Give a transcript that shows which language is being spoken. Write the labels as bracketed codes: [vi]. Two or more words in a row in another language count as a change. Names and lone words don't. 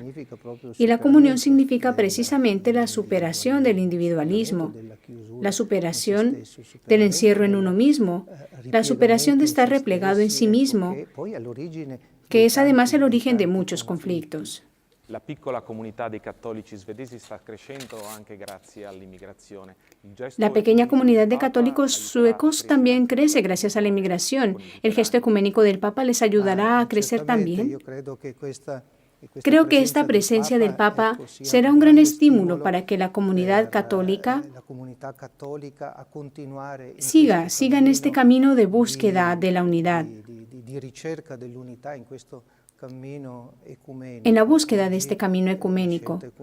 [es] Y la comunión significa precisamente la superación del individualismo, la superación del encierro en uno mismo, la superación de estar replegado en sí mismo, que es además el origen de muchos conflictos. [it] La piccola comunità dei cattolici svedesi sta crescendo anche grazie all'immigrazione. [es] La pequeña comunidad de católicos suecos también crece gracias a la inmigración. ¿El gesto ecuménico del Papa les ayudará a crecer también? Creo que esta presencia del Papa será un gran estímulo para que la comunidad católica siga en este camino de búsqueda de la unidad, en la búsqueda de este camino ecuménico.